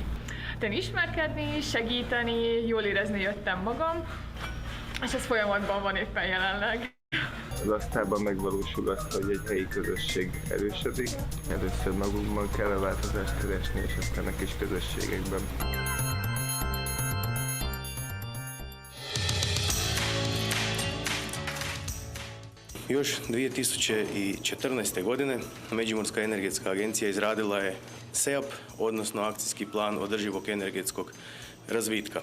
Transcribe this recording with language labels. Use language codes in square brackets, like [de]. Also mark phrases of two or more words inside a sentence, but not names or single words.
[hu] Ismerkedni, segíteni, jól érezni jöttem magam, és ez folyamatban van éppen jelenleg. Az asztalban megvalósul az, hogy egy helyi közösség erősödik. Először magunkban kell a változást keresni, és aztán a kis közösségekben. [hr] Još 2014. godine Međimurska energetska agencija izradila je SEAP, odnosno Akcijski plan održivog energetskog razvitka.